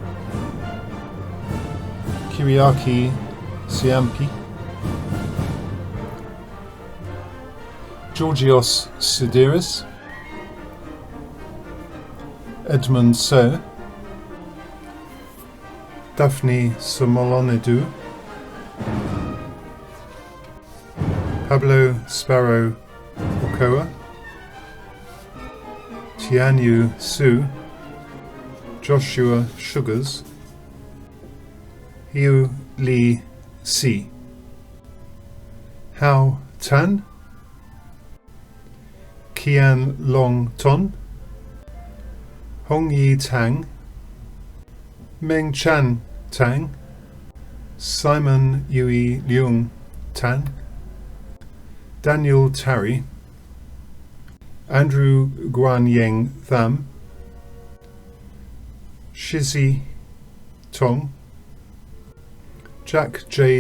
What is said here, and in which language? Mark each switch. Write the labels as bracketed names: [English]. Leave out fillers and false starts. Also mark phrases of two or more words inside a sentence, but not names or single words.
[English] Kiriaki Siampi, Georgios Sidiris, Edmund So, Daphne Somolonidou, Pablo Sparrow Okoa, Tianyu Su, Joshua Sugars, Hiu Li Si, Hao Tan, Qian Long Ton, Hong Yi Tang, Meng Chan Tang, Simon Yui Leung Tan, Daniel Tarry, Andrew Guan Yeng Tham, Shizi Tong, Jack J.